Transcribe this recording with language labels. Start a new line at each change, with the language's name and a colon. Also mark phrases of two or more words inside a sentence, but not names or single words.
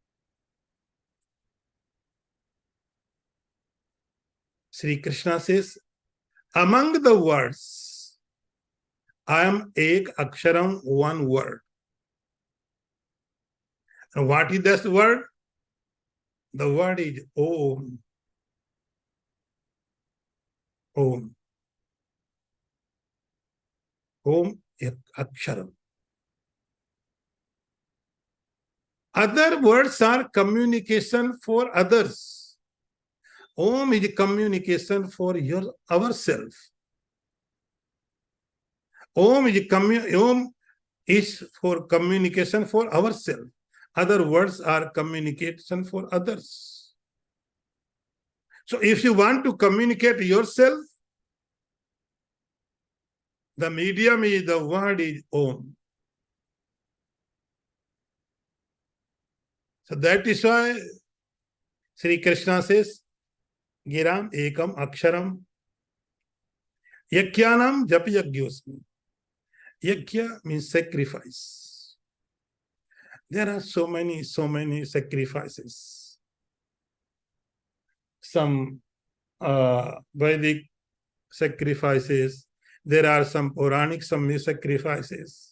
English: Sri Krishna says, among the words, I am
Sanskrit: एक अक्षरम्,
English: one word. And what is this word? The word is Om. Om.
Sanskrit: ॐ एक अक्षरम्.
English: Other words are communication for others. Om is communication for ourselves. Om is for communication for ourselves. Other words are communication for others. So if you want to communicate yourself, the medium is, the word is Om. So that is why Sri Krishna says,
Sanskrit: गिराम् एकम् अक्षरम् यज्ञानाम् जप यज्ञोऽस्मि.
English: Yagya means sacrifice. There are so many sacrifices. Some Vedic sacrifices. There are some Puranic sacrifices.